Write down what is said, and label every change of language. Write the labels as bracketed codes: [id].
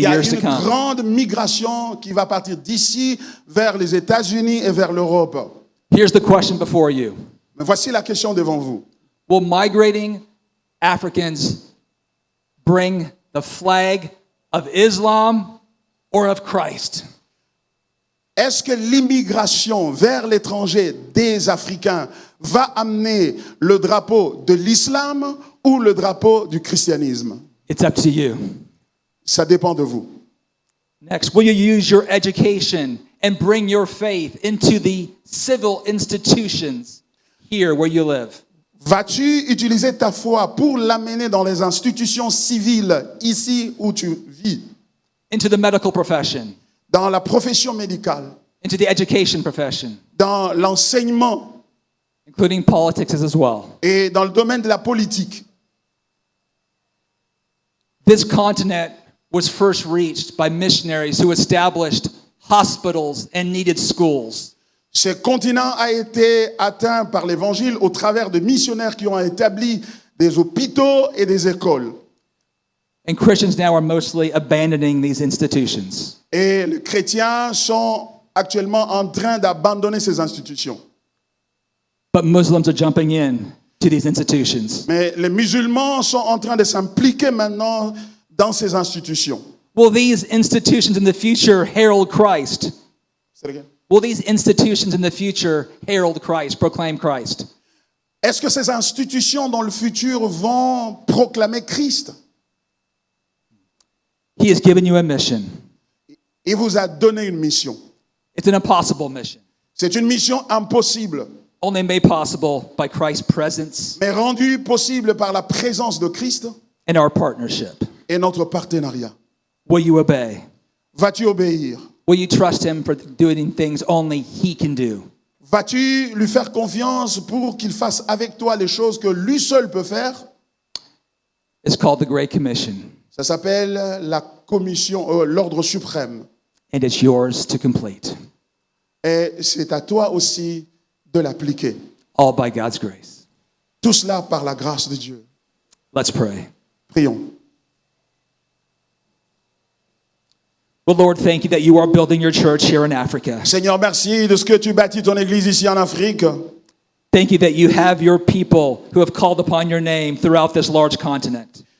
[fr] Il y a [en] years to [fr] une [en] come. [fr] grande migration qui va partir d'ici vers les États-Unis et vers l'Europe. [en] Here's the question before you. [fr] Mais voici la question devant vous. [en] Will migrating Africans bring the flag of Islam or of Christ? [fr] Est-ce que l'immigration vers l'étranger des Africains va amener le drapeau de l'islam ou le drapeau du christianisme? [en] It's up to you. [fr] Ça dépend de vous. [en] Next, will you use your education and bring your faith into the civil institutions here where you live? [fr] Vas-tu utiliser ta foi pour l'amener dans les institutions civiles ici où tu vis, [en] Into the medical profession, [fr] dans la profession médicale, [en] into the education profession, [fr] dans l'enseignement [en] including politics as well. [fr] et dans le domaine de la politique? [en] This continent was first reached by missionaries who established hospitals and needed schools. [fr] Ce continent a été atteint par l'Évangile au travers de missionnaires qui ont établi des hôpitaux et des écoles. [en] And Christians now are mostly abandoning these institutions. [fr] Et les chrétiens sont actuellement en train d'abandonner ces institutions. [en] But Muslims are jumping in to these institutions. [fr] Mais les musulmans sont en train de s'impliquer maintenant dans ces institutions. [en] Will these institutions in the future herald Christ? Will these institutions in the future herald Christ, proclaim Christ? [fr] Est-ce que ces institutions dans le futur vont proclamer Christ? [en] He has given you a mission. [fr] Il vous a donné une mission. [en] It's an impossible mission, [fr] C'est une mission impossible, [en] only made possible by Christ's presence [fr] mais rendue possible par la présence de Christ [en] and our partnership. [fr] et notre partenariat. [en] Will you obey? [fr] Vas-tu obéir? [en] Will you trust him for doing things only he can do? [fr] Vas-tu lui faire confiance pour qu'il fasse avec toi les choses que lui seul peut faire? [en] It's called the Great Commission, [fr] Ça s'appelle la commission, l'ordre suprême. [en] and it's yours to complete, [fr] Et c'est à toi aussi de l'appliquer. [en] all by God's grace. [fr] Tout cela par la grâce de Dieu. [en] Let's pray. [fr] Prions. [en] Well, Lord, thank you that you are building your church here in Africa. [fr] Seigneur, merci de ce que tu bâtis ton église ici en Afrique. [en] Thank you that you have your people who have called upon your name throughout this large continent.